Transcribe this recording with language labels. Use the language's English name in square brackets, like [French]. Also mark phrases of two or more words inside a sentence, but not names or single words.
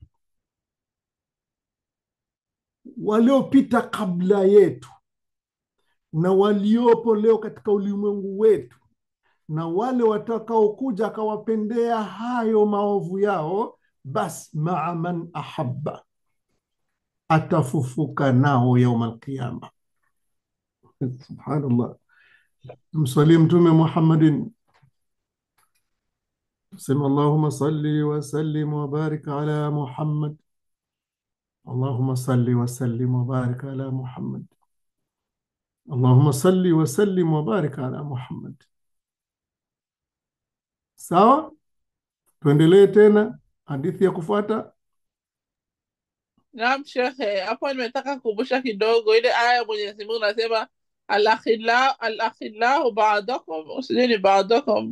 [Swahili] waliopita kabla yetu na waliopo leo katika ulimwengu wetu na wale watakaokuja akawapendea hayo maovu yao, bas [Arabic] مع من أحب, [Swahili] atafufuka nao [Arabic] يوم القيامة. Subhanallah. [Swahili] Mswalie Mtume Muhammadin, sema [Arabic] اللهم صل وسلم وبارك على محمد. اللهم صل وسلم وبارك على محمد. اللهم صل وسلم وبارك على محمد. [Swahili] Sawa? Tuendelee tena hadithi ya kufuata. Naam shekhe, hapo nimetaka kukumbusha kidogo ile aya ya Mwenyezi Mungu nasema al-akhillahu ba'dakum sijini ba'dakum.